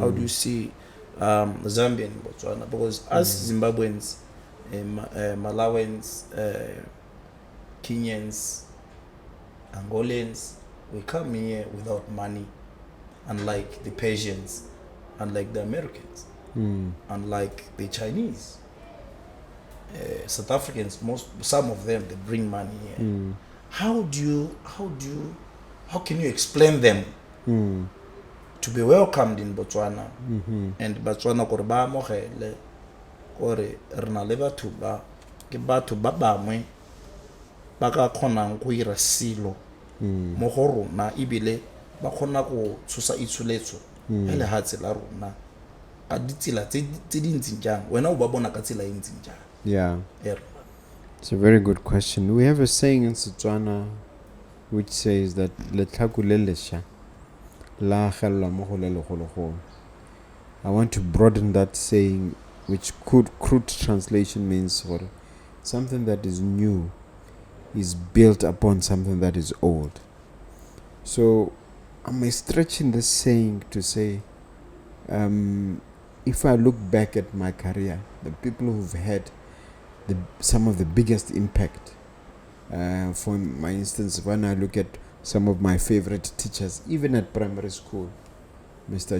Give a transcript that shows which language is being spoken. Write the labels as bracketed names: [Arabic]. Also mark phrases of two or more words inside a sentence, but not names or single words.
[English] How do you see Zambia in Botswana? Because us Zimbabweans, Malawans, Kenyans, Angolans, We come here without money, unlike the Persians, unlike the Americans, unlike the Chinese. South Africans, some of them, they bring money here. How can you explain them to be welcomed in Botswana? [Tswana] And Botswana gore ba amogele gore re na le batho ba ke batho ba bangwe ba ka kgonang go ira silo mo go rona ebile ba kgona go tshosa itsholetso e le ha tsela rona ka ditsela tse di ntseng jang wena o ba bona ka tsela e ntseng jang? [English] Yeah. It's a very good question. We have a saying in Setswana which says that [Tswana] letlhako le lesha la gella mo go le legologolo. [English] I want to broaden that saying, which crude translation means for something that is new is built upon something that is old. So I'm stretching this saying to say, if I look back at my career, the people who've had some of the biggest impact, for my instance, when I look at some of my favorite teachers, even at primary school, Mr.